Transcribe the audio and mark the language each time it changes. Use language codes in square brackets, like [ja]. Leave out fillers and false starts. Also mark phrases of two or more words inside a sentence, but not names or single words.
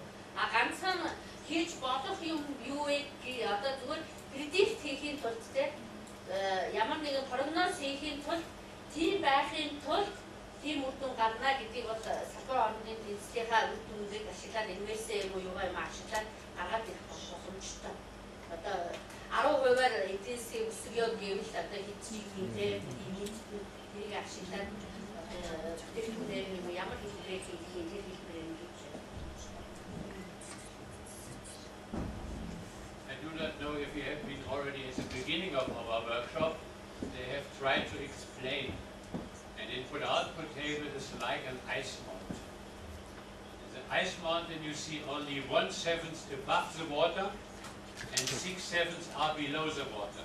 [mn] Ганцхан хийж болох юм юу вэ гээ одоо зүгээр предикт хийхин тулд ямар нэгэн прогноз хийхин тулд тийм байхын тулд тийм үр дүн гарна гэдгийг бол салбар хоорондын тэнцлийнхаа үр дүнгийг ашиглаад инвестээ юм уу юугаа юм ашиглаад гаргаад ирэх боломжтой. Одоо 10%-аар эдийн засгийн өсгөө гэвэл одоо хэдчиг юм те энийг ашиглаад бүтээгдэхүүнээр юм ямар хэлбэрээр хийх юм те хэлбэрээр хийж. [en] I do not know if you have been already at the beginning of our workshop. They have tried to explain an input-output table is like an ice mountain. In the ice mountain you see only 1/7 above the water and 6/7 are below the water.